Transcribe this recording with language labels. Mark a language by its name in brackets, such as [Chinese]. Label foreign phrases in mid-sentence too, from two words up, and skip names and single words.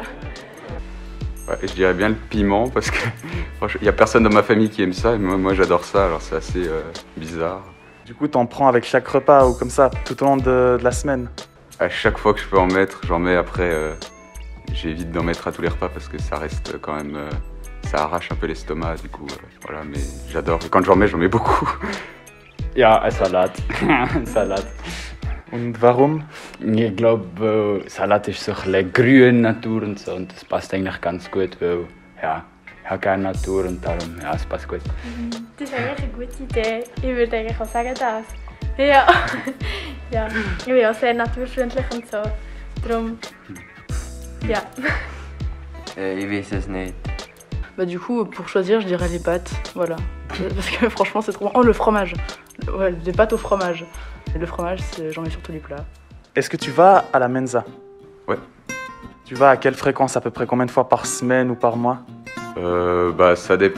[French] Ouais, je dirais bien le piment parce que il n'y a personne dans ma famille qui aime ça et moi j'adore ça, alors c'est assez bizarre. Du coup, t'en prends avec chaque repas ou comme ça, tout au long de la semaine? À chaque fois que je peux en mettre, j'en mets. Après, j'évite d'en mettre à tous les repas parce que ça reste quand même... ça arrache un peu l'estomac, du coup, voilà, mais j'adore. Et quand j'en mets beaucoup. [German] Ja, ein Salat. Salat. Und warum? Ich glaube, Salat ist so ein bisschen grün Natur und so und das passt eigentlich ganz gut, weil ja, ich habe gerne Natur und darum, ja, es passt gut. Das ist eigentlich eine gute Idee. Ich würde eigentlich auch sagen, das. Ja. Ja, ich bin auch sehr naturfreundlich und so. Darum, ja. Ich weiß es nicht. [French] Bah du coup, pour choisir, je dirais les pâtes, voilà. Parce que franchement, c'est trop bon. Oh, le fromage. Ouais, des pâtes au fromage. Et le fromage, j'en mets sur tous les plats. Est-ce que tu vas à la mensa? Ouais. Tu vas à quelle fréquence, à peu près combien de fois par semaine ou par mois? Bah, ça dépend.